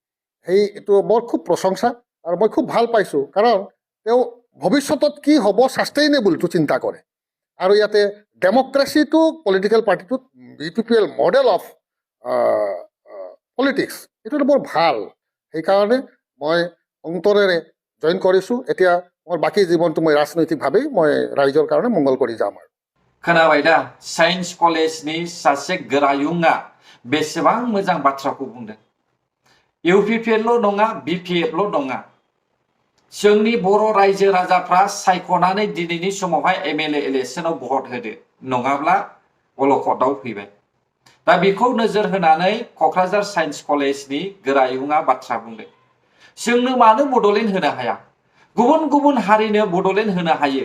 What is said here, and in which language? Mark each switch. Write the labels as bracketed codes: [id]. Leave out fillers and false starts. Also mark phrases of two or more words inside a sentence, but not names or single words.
[as] সেইটো মোৰ খুব প্ৰশংসা আৰু মই খুব ভাল পাইছোঁ কাৰণ তেওঁ ভৱিষ্যতত কি হ'ব ছাষ্টেইনেবলটো চিন্তা কৰে আৰু ইয়াতে ডেমক্ৰেচিটো পলিটিকেল পাৰ্টিটোত EPPL মডেল অফ পলিটিক্স এইটোতো বৰ ভাল সেইকাৰণে মই অন্তৰেৰে জইন কৰিছোঁ এতিয়া মোৰ বাকী জীৱনটো মই ৰাজনৈতিকভাৱেই মই ৰাইজৰ কাৰণে মংগল কৰি যাম আৰু [brx] खोनाबाय दा साइन्स कलेजनि सासे गोरायुङा बेसेबां मोजां बाथ्राखौ बुंदों UPPL नङा BPFल नङा जोंनि बर' रायजो राजाफ्रा सायख'नानै दिनैनि समावहाय MLA इलेक्सनाव भट होदो नङाब्ला अलखदाव फैबाय दा बेखौ नोजोर होनानै क'क्राझार साइन्स कलेजनि गोरायुङा बाथ्रा बुंदों जोंनो मानो बड'लेण्ड होनो हाया गुबुन गुबुन हारिनो बड'लेण्ड होनो हायो